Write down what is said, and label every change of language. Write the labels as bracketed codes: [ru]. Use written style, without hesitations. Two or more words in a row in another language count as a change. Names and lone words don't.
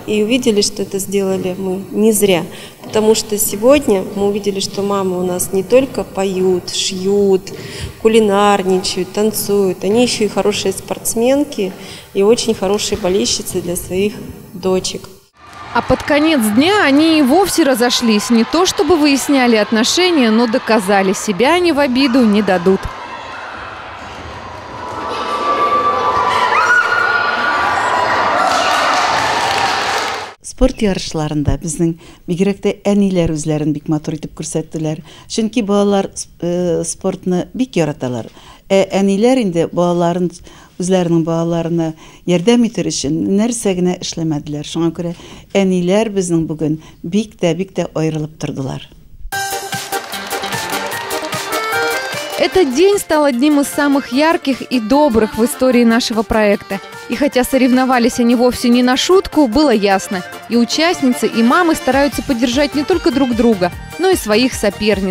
[ru] И увидели, что это сделали мы не зря. Потому что сегодня мы увидели, что мамы у нас не только поют, шьют, кулинарничают, танцуют. Они еще и хорошие спортсменки и очень хорошие болельщицы для своих дочек. А под конец дня они и вовсе разошлись. Не то чтобы выясняли отношения, но доказали, себя они в обиду не дадут. [tt] Спорт ярышларында безнең бигрәк тә әниләр үзләрен бик матур итеп күрсәттеләр. Чөнки балалар спортны бик яраталар. Әниләр инде балаларын үзләренең балаларына ярдәм итер өчен нәрсә генә эшләмәделәр. Шуңа күрә әниләр безнең бүген бик тә аерылып тордылар. [ru] Этот день стал одним из самых ярких и добрых в истории нашего проекта. И хотя соревновались они вовсе не на шутку, было ясно. И участницы, и мамы стараются поддержать не только друг друга, но и своих соперниц.